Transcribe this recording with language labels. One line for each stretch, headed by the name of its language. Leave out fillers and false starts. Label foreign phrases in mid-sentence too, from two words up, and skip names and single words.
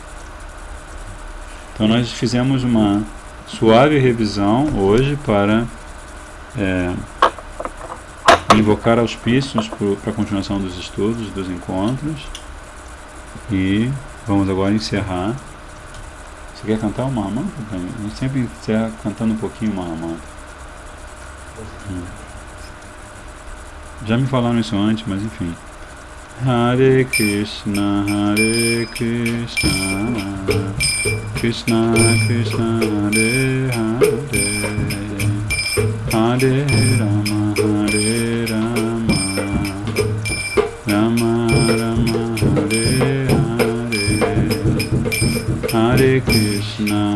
Portuguese: Então nós fizemos uma suave revisão hoje para invocar auspícios para a continuação dos estudos, dos encontros. E vamos agora encerrar. Você quer cantar o Mahamantra? A gente sempre encerra cantando um pouquinho o Mahamantra. Já me falaram isso antes, mas enfim.
Sanskrit: Hare Krishna, Krishna Krishna, Hare Hare, Hare Rama, Hare Rama, Rama Rama, Hare Hare, Hare Krishna,